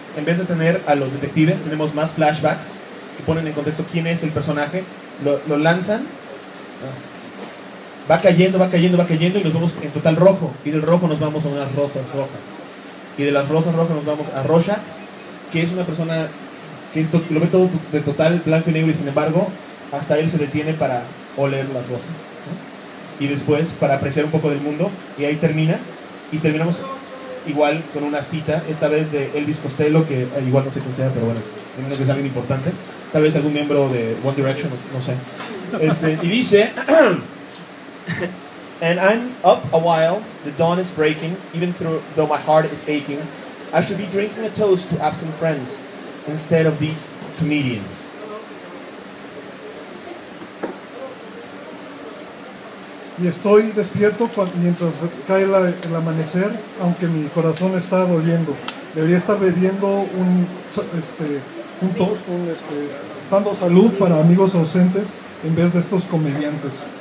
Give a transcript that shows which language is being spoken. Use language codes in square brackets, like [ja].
[es] En vez de tener a los detectives, tenemos más flashbacks que ponen en contexto quién es el personaje, lo lanzan, va cayendo y nos vemos en total rojo, y del rojo nos vamos a unas rosas rojas, y de las rosas rojas nos vamos a Rorschach, que es una persona que esto lo ve todo de total blanco y negro, y sin embargo hasta él se detiene para oler las rosas, ¿no? Y después para apreciar un poco del mundo, y ahí termina, y terminamos igual con una cita, esta vez de Elvis Costello, que igual no sé quién sea, pero bueno, menos que es alguien importante, tal vez algún miembro de One Direction, no sé. Y dice: [en] "And I'm up a while, the dawn is breaking, even though my heart is aching, I should be drinking a toast to absent friends instead of these comedians." [es] Y estoy despierto mientras cae el amanecer, aunque mi corazón está doliendo. Debería estar bebiendo un toast, dando salud para amigos ausentes en vez de estos comediantes.